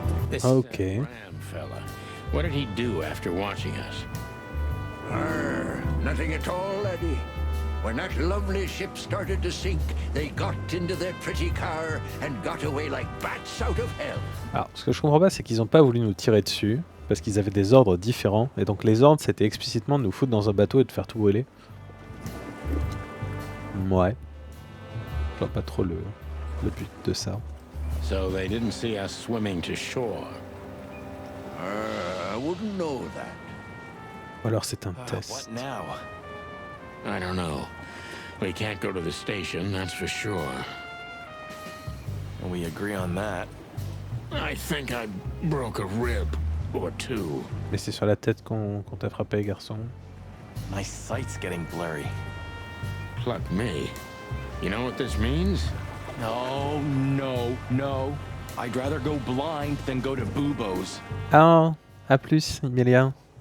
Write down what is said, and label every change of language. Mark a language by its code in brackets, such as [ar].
[en] This Okay. Ram fella. What did he do after watching us? Arr, nothing at all, laddie. When that lovely ship started to sink, they got into their pretty car and got away like bats out of hell. [fr] Alors, ce que je comprends pas, c'est qu'ils ont pas voulu nous tirer dessus parce qu'ils avaient des ordres différents. Et donc, les ordres, c'était explicitement de nous foutre dans un bateau et de faire tout brûler. Ouais. Je vois pas trop le but de ça. [en] So they didn't see us swimming to shore. I wouldn't know that. [fr] Ou alors c'est un [en] What [fr] test. [en] now? I don't know. We can't go to the station, that's for sure. We agree on that. I think I broke a rib or two. [fr] Mais c'est sur la tête qu'on t'a frappé, garçon. [en] My sight's getting blurry. Pluck me. You know what this means? No, no, no. I'd rather go blind than go to Bubo's. [fr] Ah, à plus, Emilia.